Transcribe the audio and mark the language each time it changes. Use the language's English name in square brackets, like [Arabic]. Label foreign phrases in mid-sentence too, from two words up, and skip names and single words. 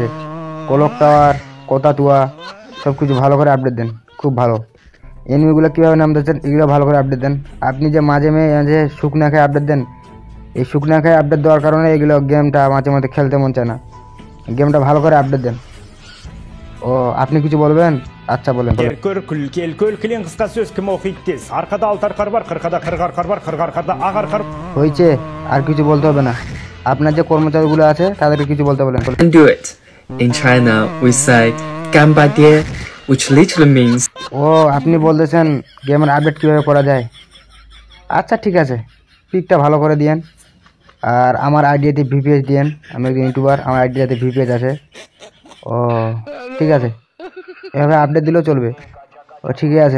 [English] clock tower, [Bangla] কোতাতুয়া সব কিছু ভালো করে আপডেট দেন, খুব ভালো। এনিমিগুলো কীভাবে নাম দিচ্ছেন এগুলো ভালো করে আপডেট দেন। আপনি যে মাঝে মাঝে শুকনা খায় আপডেট দেন, এই শুকনা খায় আপডেট দেওয়ার কারণে এগুলো গেমটা মাঝে মাঝে খেলতে মন চায় না। গেমটা ভালো করে আপডেট দেন। ও, আপনি কিছু বলবেন? আচ্ছা বলেন। [Kazakh] Кер көр, күл кел көл, кілең қысқа сөз кім оқиды тез. Арқада алтар қар бар, қырқада қырғар қар бар, қырғарқада ағар қар. [Bangla] হয়েছে, আর কিছু বলতে হবে না। আপনার যে কর্মচারীগুলো আছে তাদেরকে কিছু বলতে বলেন। [English] Can do it. In China, we say Gambadie, which literally means [Bangla] ও, আপনি বলতেছেন গেমের আপডেট কীভাবে করা যায়? আচ্ছা ঠিক আছে, পিকটা ভালো করে দিয়েন। আর আমার আইডিয়াতে ভিপিএস দিয়েন, আমি একজন ইউটিউবার, আমার আইডিয়াতে ভিপিএস আছে। ও ঠিক আছে, এভাবে আপডেট দিলেও চলবে। ও ঠিকই আছে।